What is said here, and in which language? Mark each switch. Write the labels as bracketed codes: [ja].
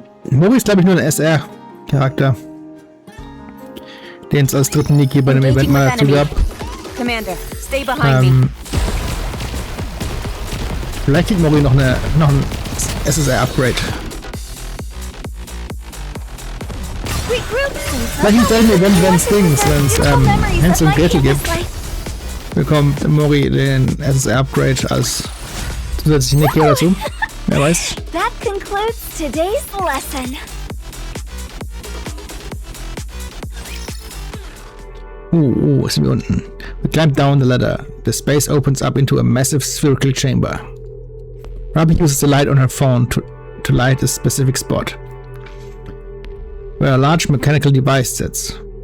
[de] Mori ist, glaube ich, nur ein SR-Charakter, den es als dritten Nikke bei dem Event mal dazu gab. [en] Commander, stay behind me. [de] Vielleicht kriegt Mori noch ein SSR-Upgrade. Vielleicht im selben Event, wenn es Hänsel und Gretel gibt, bekommt Mori den SSR-Upgrade als zusätzliche Nikke dazu. Wer weiß. [en] That concludes today's lesson. [de] Sind wir unten. [en] We climb down the ladder. The space opens up into a massive spherical chamber. Ruby uses the light on her phone to light a specific spot, where a large mechanical device sits.